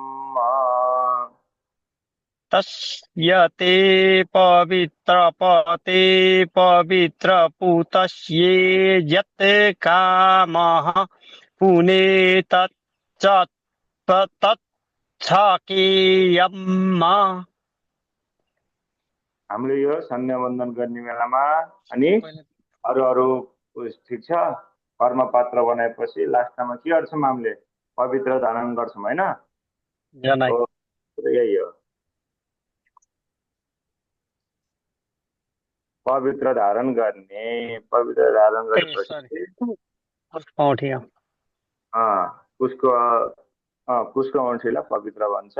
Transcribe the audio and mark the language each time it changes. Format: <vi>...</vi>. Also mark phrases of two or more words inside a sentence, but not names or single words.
<sa>तस्य ते पवित्रपते पवित्रपूतस्ये यत् कामः पुनेतच्च तच्छकेयम्।</sa> <ne>हामीले यो सन्ध्यावन्दन गर्ने बेलामा अनि अरू अरू ठिक छ, कर्मपात्र बनाएपछि लास्टमा के गर्छौँ हामीले? पवित्र धारण गर्छौँ होइन? जनाई हो, यही हो। पवित्र धारण गर्ने, पवित्र धारण गरेपछि पुष्को औँठीलाई पवित्र भन्छ।</ne>